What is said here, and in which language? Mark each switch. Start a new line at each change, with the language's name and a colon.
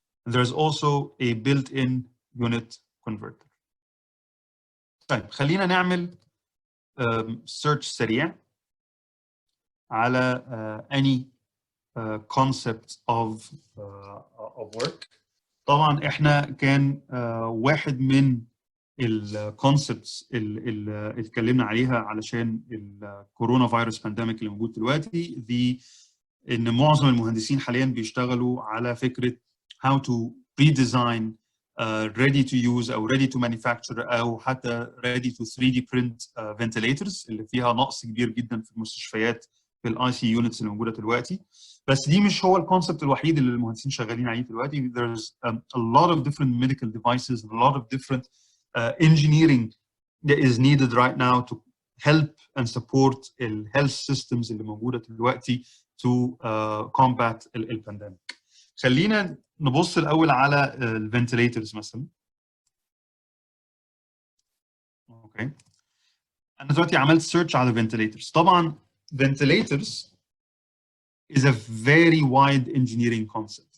English: There's also a built-in unit converter.
Arabic: طيب خلينا نعمل search سريع على
English: any concept of work.
Arabic: طبعا احنا كان واحد من الكونسبتس اللي اتكلمنا عليها علشان الكورونا فيروس بانديميك اللي موجود دلوقتي ان معظم المهندسين حاليا بيشتغلوا على فكره
English: how to redesign ready to use
Arabic: او
English: ready to manufacture
Arabic: او حتى
English: ready to 3D print ventilators
Arabic: اللي فيها نقص كبير جدا في المستشفيات في الاي سي يونتس اللي موجوده دلوقتي. بس دي مش هو الكونسبت الوحيد اللي المهندسين شغالين عليه دلوقتي.
English: There's a lot of different medical devices and a lot of different engineering that is needed right now to help and support the health systems
Arabic: اللي موجوده دلوقتي
English: to combat البانديميك.
Arabic: خلينا نبص الاول على الفنتليترز مثلا. اوكي انا دلوقتي عملت سيرش على فنتليترز.
English: طبعا ventilators is a very wide engineering concept.